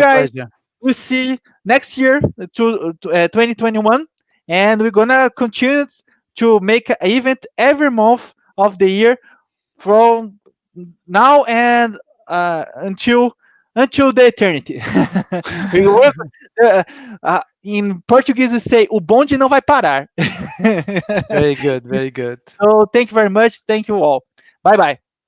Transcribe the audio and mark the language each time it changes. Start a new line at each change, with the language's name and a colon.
English: guys, pleasure. we see next year to 2021, and we're gonna continue to make an event every month of the year from now and until the eternity. We work, uh, in Portuguese we say
Portuguese: o bonde não vai parar.
English: Very good, very good. So thank you very much. Thank you all. Bye bye.